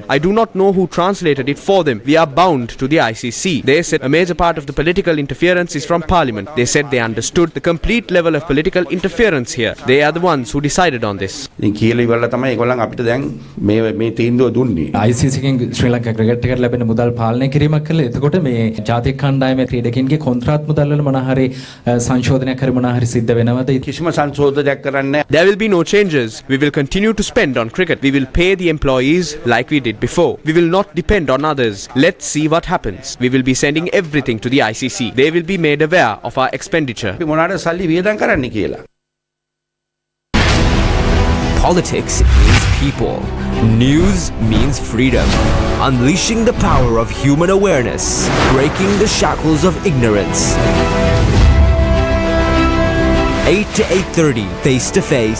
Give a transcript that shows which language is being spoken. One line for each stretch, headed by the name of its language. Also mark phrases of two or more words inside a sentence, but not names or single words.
English: I do not know who translated it for them. We are bound to the ICC. They said a major part of the political interference is from Parliament. They said they understood the complete level of political interference here. They are the ones who decided on this.
Sinhala: ICC Sri Lanka
English: cricket ticket
Sinhala: ලැබෙන මුදල් පාලනය කිරීමක් කළේ. එතකොට මේ ජාතික කණ්ඩායමේ ක්‍රීඩකයන්ගේ කොන්ත්‍රාත් මුදල් වල මොනවා හරි සංශෝධනයක් හරි මොනවා හරි සිද්ධ වෙනවද? කිසිම සංශෝධනයක් කරන්නේ.
English: There will be no changes. We will continue to spend on cricket. We will pay the employees like we did before. We will not depend on others. Let's see what happens. We will be sending everything to the ICC. They will be made aware of our expenditure.
Sinhala: මොනවාට සල්ලි වියදම් කරන්න කියලා.
English: Politics means people. News means freedom. Unleashing the power of human awareness. Breaking the shackles of ignorance. 8 to 8:30, face to face.